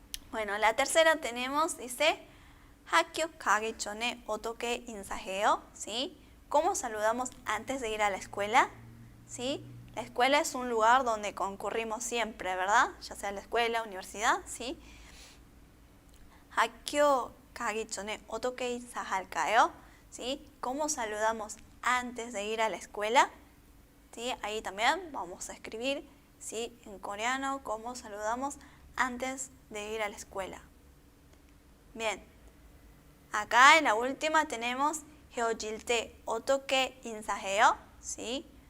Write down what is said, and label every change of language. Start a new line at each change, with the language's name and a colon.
Spanish: Bueno, la tercera tenemos, dice,
Korean: 학교 가기 전에 어떻게 인사해요?
Spanish: ¿Sí? ¿Cómo saludamos antes de ir a la escuela? ¿Sí? La escuela es un lugar donde concurrimos siempre, ¿verdad? Ya sea la escuela, universidad, ¿sí?
Korean: 학교 가기 전에 어떻게 인사할까요?
Spanish: ¿Sí? ¿Cómo saludamos antes de ir a la escuela? ¿Sí? Ahí también vamos a escribir, ¿sí? En coreano, cómo saludamos antes de ir a la escuela. Bien. Acá en la última tenemos
Korean: 헤어질 때 어떻게 인사해요?
Spanish: ¿Sí?